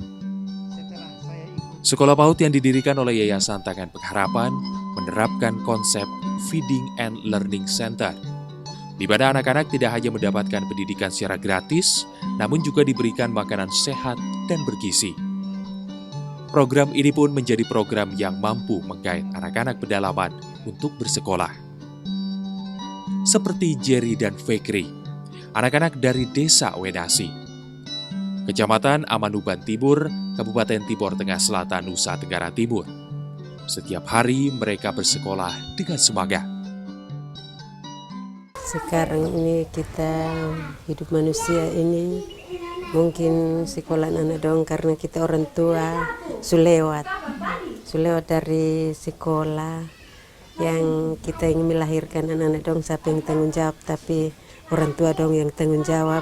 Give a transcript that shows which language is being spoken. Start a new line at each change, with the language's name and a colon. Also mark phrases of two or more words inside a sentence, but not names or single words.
Indonesian: Sekolah PAUD yang didirikan oleh Yayasan Tangan Pengharapan menerapkan konsep
English: Feeding and Learning Center,
Indonesian: di mana anak-anak tidak hanya mendapatkan pendidikan secara gratis, namun juga diberikan makanan sehat dan bergizi. Program ini pun menjadi program yang mampu menggait anak-anak pedalaman untuk bersekolah. Seperti Jerry dan Fikri, anak-anak dari Desa Oenasi, Kecamatan Amanuban Timur, Kabupaten Timor Tengah Selatan, Nusa Tenggara Timur. Setiap hari mereka bersekolah dengan semangat.
Kupang Malay: Sekarang ini kita hidup manusia ini mungkin sekolah anak dong karena kita orang tua sulewat dari sekolah yang kita ingin melahirkan anak-anak dong siapa yang tanggung jawab, tapi orang tua dong yang tanggung jawab.